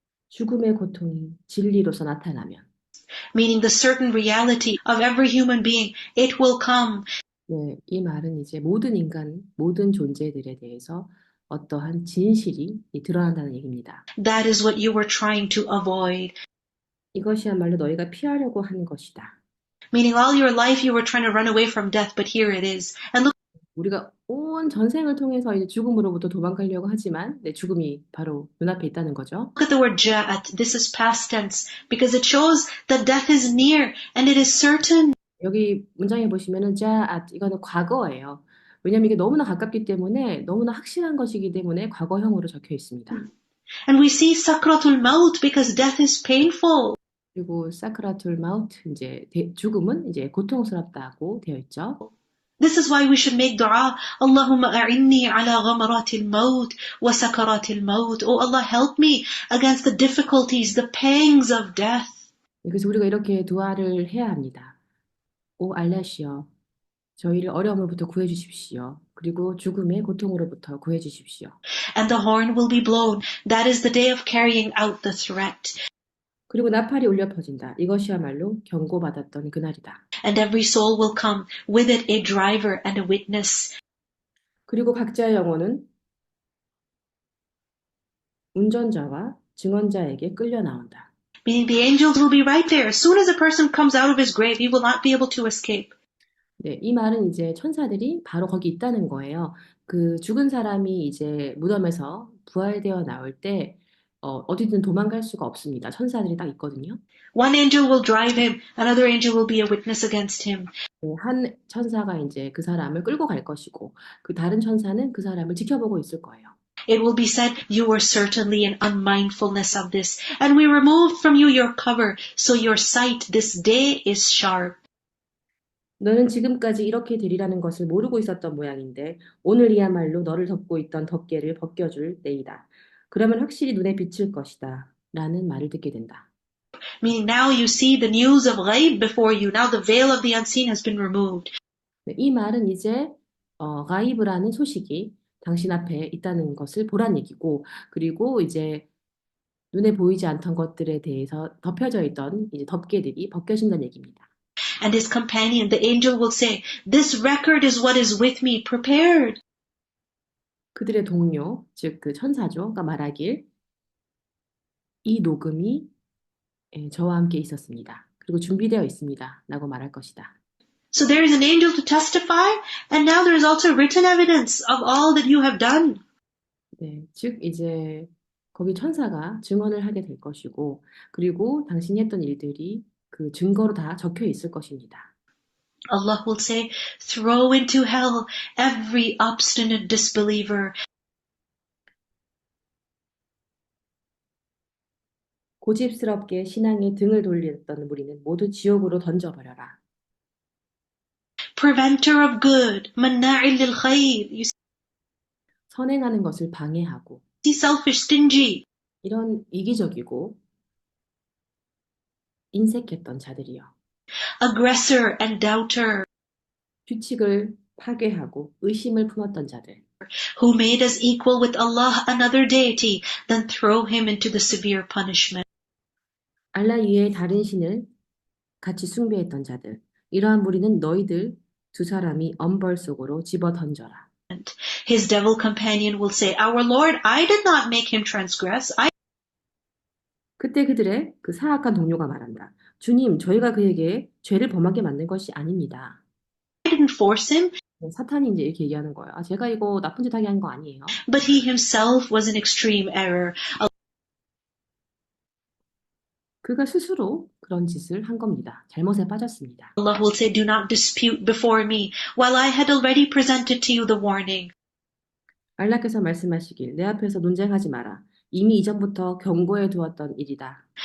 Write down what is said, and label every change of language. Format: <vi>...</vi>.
<ko>죽음의 고통이 진리로서 나타나면,</ko> <en>Meaning the certain reality of every human being, it will come.</en> <ko>네, 이 말은 이제 모든 인간, 모든 존재들에 대해서 어떠한 진실이 드러난다는 얘기입니다.</ko> <en>That is what you were trying to avoid.</en> <ko>이것이야말로 너희가 피하려고 하는 것이다.</ko> <en>Meaning all your life you were trying to run away from death, but here it is. And look</en> <ko>우리가 온 전생을 통해서 이제 죽음으로부터 도망가려고 하지만, 네, 죽음이 바로 눈앞에 있다는 거죠.</ko> <en>at the word ja'at. This is past tense because it shows that death is near and it is certain.</en> <ko>여기 문장에 보시면은 이거는 과거예요. 왜냐면 이게 너무나 가깝기 때문에 너무나 확실한 것이기 때문에 과거형으로 적혀 있습니다.</ko> <en>And we see sakratul maut because death is painful.</en> <ko>그리고 사크라툴 마우트 이제 죽음은 이제 고통스럽다고 되어 있죠.</ko> <en>This is why we should make dua.</en> <ar>Allahumma a'inni ala ghamaratil maut wa sakaratil maut.</ar> <en>Oh Allah, help me against the difficulties, the pangs of death.</en> <ko>그래서 우리가 이렇게 두아를 해야 합니다. 오 알라시여, 저희를 어려움으로부터 구해 주십시오. 그리고 죽음의 고통으로부터 구해 주십시오.</ko> <en>And the horn will be blown. That is the day of carrying out the threat.</en> <ko>그리고 나팔이 울려 퍼진다. 이것이야말로 경고받았던 그날이다.</ko> <en>And every soul will come, with it a driver and a witness.</en> <ko>그리고 각자의 영혼은 운전자와 증언자에게 끌려 나온다.</ko> <en>Meaning the angels will be right there. As soon as a person comes out of his grave, he will not be able to escape.</en> <ko>네, 이 말은 이제 천사들이 바로 거기 있다는 거예요. 그 죽은 사람이 이제 무덤에서 부활되어 나올 때 어디든 도망갈 수가 없습니다. 천사들이 딱 있거든요.</ko> <en>One angel will drive him, another angel will be a witness against him.</en> <ko>네, 한 천사가 이제 그 사람을 끌고 갈 것이고 그 다른 천사는 그 사람을 지켜보고 있을 거예요.</ko> <en>It will be said, you were certainly in unmindfulness of this, and we removed from you your cover, so your sight this day is sharp.</en> <ko>너는 지금까지 이렇게 되리라는 것을 모르고 있었던 모양인데 오늘이야말로 너를 덮고 있던 덮개를 벗겨줄 때이다. 그러면 확실히 눈에 비칠 것이다. 라는 말을 듣게 된다.</ko> <en>Meaning now you see the news of ghaib before you. Now the veil of the unseen has been removed.</en> <ko>네, 이 말은 이제 가이브라는 소식이 당신 앞에 있다는 것을 보란 얘기고 그리고 이제 눈에 보이지 않던 것들에 대해서 덮여져 있던 이제 덮개들이 벗겨진다는 얘기입니다.</ko> <en>And his companion, the angel, will say, this record is what is with me, prepared.</en> <ko>그들의 동료, 즉 그 천사조가 말하길 이 녹음이 저와 함께 있었습니다. 그리고 준비되어 있습니다. 라고 말할 것이다.</ko> <en>So there is an angel to testify, and now there is also written evidence of all that you have done.</en> <ko>네, 즉 이제 거기 천사가 증언을 하게 될 것이고, 그리고 당신이 했던 일들이 그 증거로 다 적혀 있을 것입니다.</ko> <en>Allah will say, throw into hell every obstinate disbeliever.</en> <ko>고집스럽게 신앙에 등을 돌렸던 무리는 모두 지옥으로 던져버려라.</ko> <en>Preventer of good,</en> <ar>manna'il lil khayr.</ar> <en>You</en> <ko>선행하는 것을 방해하고,</ko> <en>see selfish, stingy.</en> <ko>이런 이기적이고 인색했던 자들이요.</ko> <en>Aggressor and doubter,</en> <ko>규칙을 파괴하고 의심을 품었던 자들.</ko> <en>who made us equal with Allah another deity, then throw him into the severe punishment.</en> <ko>알라 위에 다른 신을 같이 숭배했던 자들. 이러한 무리는 너희들 두 사람이 엄벌 속으로 집어 던져라.</ko> <en>His devil companion will say, Our Lord, I did not make him transgress. I</en> <ko>그때 그들의 그 사악한 동료가 말한다. 주님, 저희가 그에게 죄를 범하게 만든 것이 아닙니다.</ko> <en>didn't force him,</en> <ko>사탄이 이제 이렇게 얘기하는 거예요. 아, 제가 이거 나쁜 짓 하게 한 거 아니에요.</ko> <en>but he himself was in extreme error.</en> <ko>그가 스스로 그런 짓을 한 겁니다. 잘못에 빠졌습니다.</ko> <en>Allah will say, Do not dispute before me, while I had already presented to you the warning.</en> <ko>알라께서 말씀하시길 내 앞에서 논쟁하지 마라. 이미 이전부터 경고해 두었던 일이다.</ko>